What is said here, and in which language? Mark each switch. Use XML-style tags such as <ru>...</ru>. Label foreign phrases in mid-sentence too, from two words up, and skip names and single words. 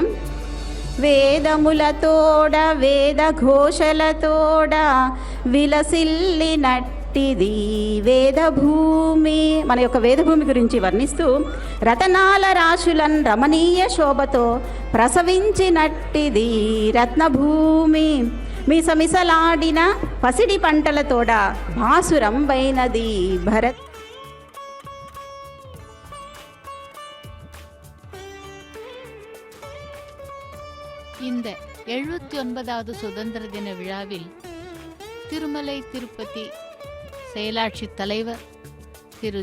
<te>వేదములతోడ వేద ఘోషలతోడ విలసిల్లినట్టిది వేదభూమి. మన యొక్క వేదభూమి గురించి వర్ణిస్తూ, రతనాల రాశులన్ రమణీయ శోభతో ప్రసవించినట్టిది రత్నభూమి. మిసమిసలాడిన పసిడి పంటలతోడ భాసురంబైనది భరత్.</te> <ta>இந்த 79வது சுதந்திர தின விழாவில் திருமலை திருப்பதி செயலாட்சி தலைவர் திரு</ta>